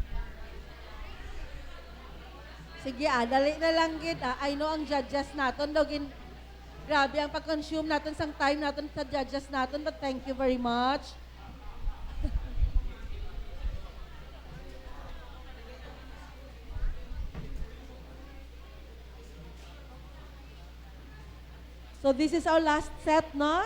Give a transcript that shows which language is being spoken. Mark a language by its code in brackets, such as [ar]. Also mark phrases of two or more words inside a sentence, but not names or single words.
[hil] Sige dali na lang gid. [en] I know [hil] ang judges naton daw grabe ang pag-consume naton sang time naton sa judges naton, [en] but thank you very much. So this is our last set, no?